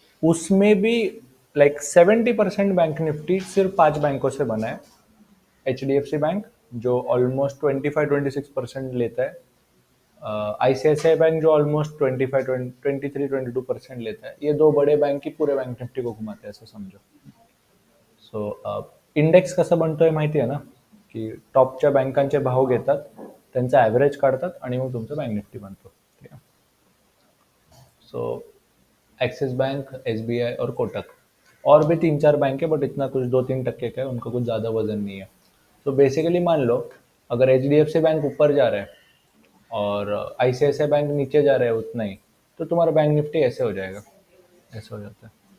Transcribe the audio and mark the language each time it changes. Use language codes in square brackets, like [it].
[hi] उसमें भी like 70% bank Nifty सिर्फ 5 बैंकों से बना है। H D F C bank जो ऑलमोस्ट 25-26% लेता है, आईसीआईसीआई बैंक जो ऑलमोस्ट 23-22% लेता है। ये दो बड़े बैंक ही पूरे बैंक निफ्टी को घुमाते हैं, ऐसा समझो। [mr] सो इंडेक्स कसं बनतोय माहिती आहे ना, की टॉपच्या बँकांचे भाव घेतात, त्यांचा ॲव्हरेज काढतात आणि मग तुमचं बँक निफ्टी बनतो, ठीक आहे। [hi] सो एक्सिस बैंक, एसबीआई और कोटक, और भी 3-4 बैंक है, बट इतना कुछ 2-3% का है, उनका कुछ ज़्यादा वजन नहीं है। तो बेसिकली मान लो अगर H D F C bank ऊपर जा रहा है और आईसीआईसीआई बैंक नीचे जा रहा है उतना ही, तो तुम्हारा बैंक निफ्टी ऐसे हो जाएगा, ऐसे हो जाता है।